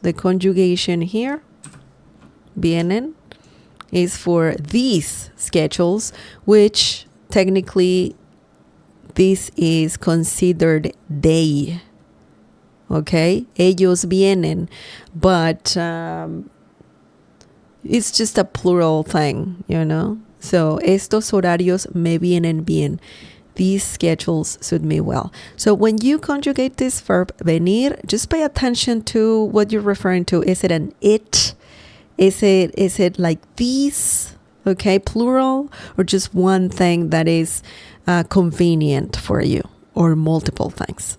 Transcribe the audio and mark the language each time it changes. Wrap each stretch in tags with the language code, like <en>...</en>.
<en>The conjugation here, vienen, is for these schedules, which technically this is considered they. Okay?</en> <es>Ellos vienen.</es> <en>But it's just a plural thing, you know?</en> <es>So, estos horarios me vienen bien.</es> <en>These schedules suit me well. So when you conjugate this verb venir, just pay attention to what you're referring to. Is it an it? Is it like these? Okay, plural, or just one thing that is convenient for you, or multiple things.</en>